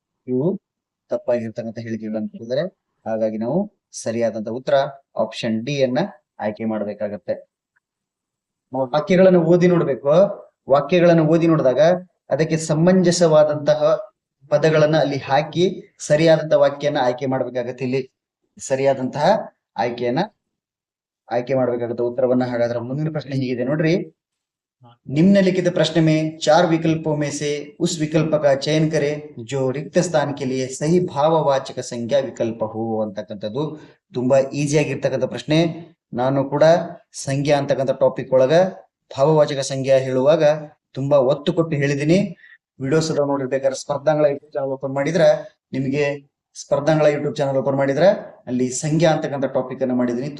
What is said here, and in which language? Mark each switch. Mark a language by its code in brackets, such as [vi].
[kn] ಇವು ತಪ್ಪಾಗಿರ್ತಕ್ಕಂಥ ಹೇಳಿಕೆಗಳನ್ನು ಕೊಟ್ಟಿದ್ದಾರೆ. ಹಾಗಾಗಿ ನಾವು ಸರಿಯಾದಂತಹ ಉತ್ತರ ಆಪ್ಷನ್ ಡಿ ಅನ್ನ ಆಯ್ಕೆ ಮಾಡಬೇಕಾಗತ್ತೆ. ವಾಕ್ಯಗಳನ್ನು ಓದಿ ನೋಡ್ಬೇಕು. ವಾಕ್ಯಗಳನ್ನು ಓದಿ ನೋಡಿದಾಗ ಅದಕ್ಕೆ ಸಮಂಜಸವಾದಂತಹ ಪದಗಳನ್ನ ಅಲ್ಲಿ ಹಾಕಿ ಸರಿಯಾದಂತಹ ವಾಕ್ಯನ ಆಯ್ಕೆ ಮಾಡ್ಬೇಕಾಗತ್ತೆ. ಇಲ್ಲಿ ಸರಿಯಾದಂತಹ ಆಯ್ಕೆ ಮಾಡ್ಬೇಕಾಗತ್ತೆ ಉತ್ತರವನ್ನ. ಹಾಗಾದ್ರೆ ಮುಂದಿನ ಪ್ರಶ್ನೆ ಹೀಗಿದೆ ನೋಡ್ರಿ: [hi] निम्नलिखित प्रश्न में 4 विकल्पों में से उस विकल्प का चयन करें जो रिक्त स्थान के लिए सही ಭಾವವಾಚಕ ಸಂಖ್ಯಾ ವಿಕಲ್ಪ ಹೋ [kn] ಅಂತಕ್ಕಂಥದ್ದು. ತುಂಬಾ ಈಸಿ ಆಗಿರ್ತಕ್ಕಂಥ ಪ್ರಶ್ನೆ. ನಾನು ಕೂಡ ಸಂಖ್ಯಾ ಅಂತಕ್ಕಂಥ ಟಾಪಿಕ್ ಒಳಗ ಭಾವವಾಚಕ ಸಂಖ್ಯಾ ಹೇಳುವಾಗ ತುಂಬಾ ಒತ್ತು ಕೊಟ್ಟು ಹೇಳಿದೀನಿ. ವಿಡಿಯೋಸ್ ಅದಾವ ನೋಡಿರ್ಬೇಕಾದ್ರೆ ಸ್ಪರ್ಧಾಂಗಳ ಯೂಟ್ಯೂಬ್ ಚಾನಲ್ ಓಪನ್ ಮಾಡಿದ್ರೆ ನಿಮಗೆ ಸ್ಪರ್ಧಾಂಗಳ ಯೂಟ್ಯೂಬ್ ಚಾನಲ್ ಓಪನ್ ಮಾಡಿದ್ರೆ ಅಲ್ಲಿ ಸಂಖ್ಯಾ ಅಂತಕ್ಕಂಥ ಟಾಪಿಕ್ ಅನ್ನು ಮಾಡಿದೀನಿ.